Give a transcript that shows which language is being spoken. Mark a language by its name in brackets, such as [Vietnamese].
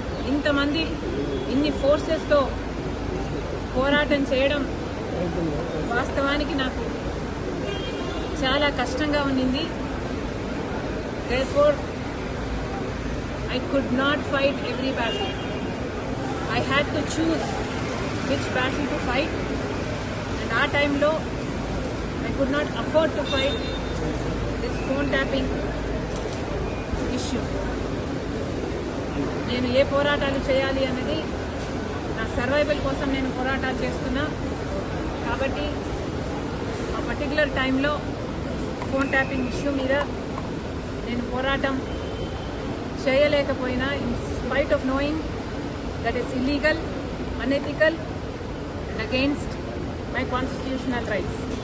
[Telugu] ఇంతమంది ఇన్ని ఫోర్సెస్తో పోరాటం చేయడం వాస్తవానికి నాకు చాలా కష్టంగా ఉండింది. [English] Therefore, I could not fight every battle. I had to choose which battle to fight, and our time lo I could not afford to fight this phone tapping issue. [Telugu] నేను ఏ పోరాటాలు చేయాలి అన్నది నా సర్వైవల్ కోసం నేను పోరాటాలు చేస్తున్నా. కాబట్టి ఆ పర్టికులర్ టైంలో ఫోన్ ట్యాపింగ్ ఇష్యూ మీద నేను పోరాటం చేయలేకపోయినా, [English] In spite of knowing that is illegal, unethical and against my constitutional rights.